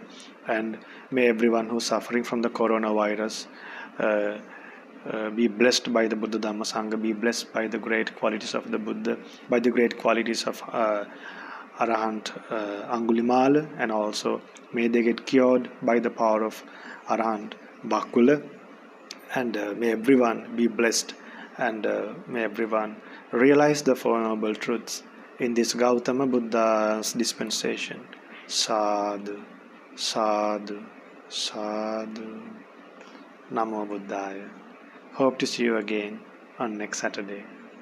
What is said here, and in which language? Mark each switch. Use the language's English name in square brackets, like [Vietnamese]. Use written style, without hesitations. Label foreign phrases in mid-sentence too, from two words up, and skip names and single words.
[English] And may everyone who's suffering from the coronavirus be blessed by the Buddha Dhamma Sangha, be blessed by the great qualities of the Buddha, by the great qualities of Arahant Angulimala, and also may they get cured by the power of Arahant Bakula. And may everyone be blessed, and may everyone realize the Four Noble Truths in this Gautama Buddha's dispensation. [Pali] Sadhu, sadhu, sadhu. Namo Buddhaya. [English] Hope to see you again on next Saturday.